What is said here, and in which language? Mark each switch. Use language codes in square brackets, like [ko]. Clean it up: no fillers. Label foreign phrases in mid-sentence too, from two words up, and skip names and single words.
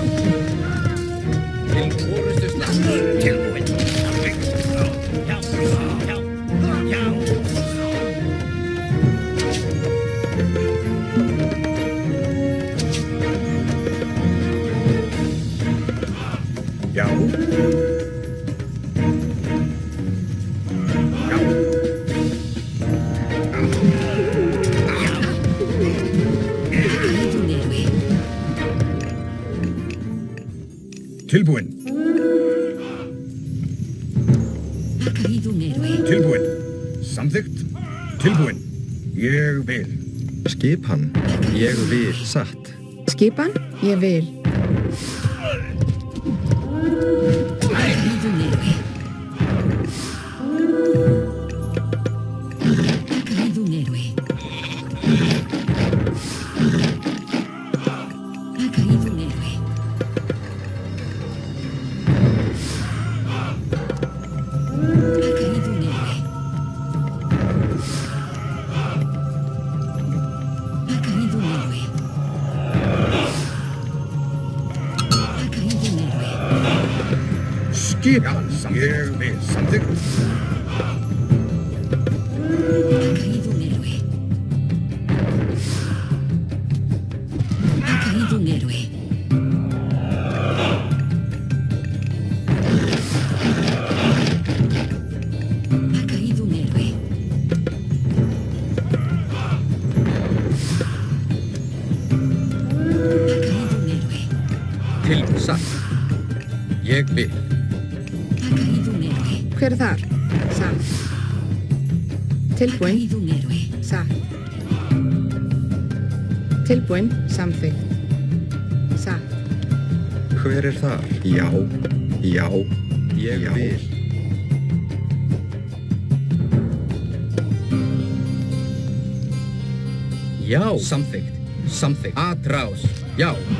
[is] Til orrustuslag. Tilbúin. Samþykkt. Já. Já. Já. Já. [es] Caído un héroe. [is] Tilbúin. [es] Ha caído un héroe. [is] Tilbúin. Samþykkt? Tilbúin. Ég vil. Skipan. Ég vil. Satt. Skipan. Ég vil. [es] Ha caído un héroe. Ha caído un héroe. Ha caído un héroe. Ha caído un héroe. Ha caído un héroe. [is] Skip. Ja, ég vil. Samþykkt. [es] Ha caído un héroe. Ha caído un héroe. Ha caído un héroe. Ha caído un héroe. [is] Til satt. Ég vil. [es] Ha caído un héroe. [is] Hver er þar? Satt. [es] Ha [is] Tilbúin. [es] caído un héroe. [is] Satt. Tilbúin. Samþykkt. Satt. Hver er þar? Já. Já. Ég vil. Já. Samþykkt. Samþykkt. Atrás. Já.